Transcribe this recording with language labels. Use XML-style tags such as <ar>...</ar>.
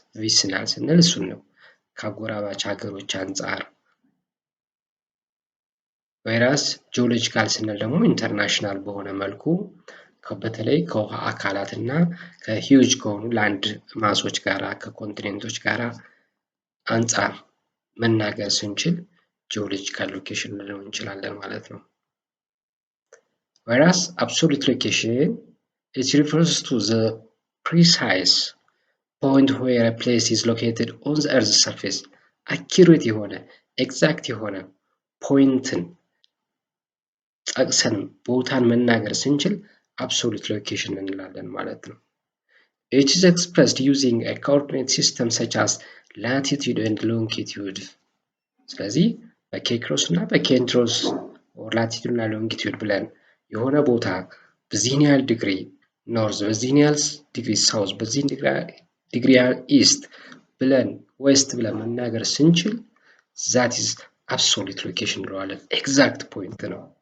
<am>vicinal ስንል እሱን ነው፣ ከአጎራባች ሀገሮች አንጻር። whereas geological ስንል ደግሞ ኢንተርናሽናል በሆነ መልኩ በተለይ ከውሃ አካላት እና ከሂውጅ ከሆኑ ላንድ ማሶች ጋራ ከኮንቲኔንቶች ጋራ አንጻር መናገር ስንችል ጂኦሎጂካል ሎኬሽን ልንለው እንችላለን ማለት ነው።</am> <en>whereas absolute location it refers to the precise point where a place is located on the earth's surface.</en> <am>accurate የሆነ exact የሆነ ፖይንትን ጠቅሰን ቦታን መናገር ስንችል absolute location እንላለን ማለት ነው።</am> <en>It is expressed using a coordinate system such as latitude and longitude.</en> <am>ስለዚህ በኬክሮስ እና በኬንትሮስ ላቲቱድ እና ሎንጊቱድ ብለን የሆነ ቦታ በዚህን ያህል ዲግሪ ኖርዝ፣ በዚህን ያህል ዲግሪ ሳውዝ፣ በዚህን ዲግሪ ያህል ኢስት ብለን ዌስት ብለን መናገር ስንችል</am> <en>that is absolute location</en> <am>እንለዋለን። ኤግዛክት ፖይንት ነው</am>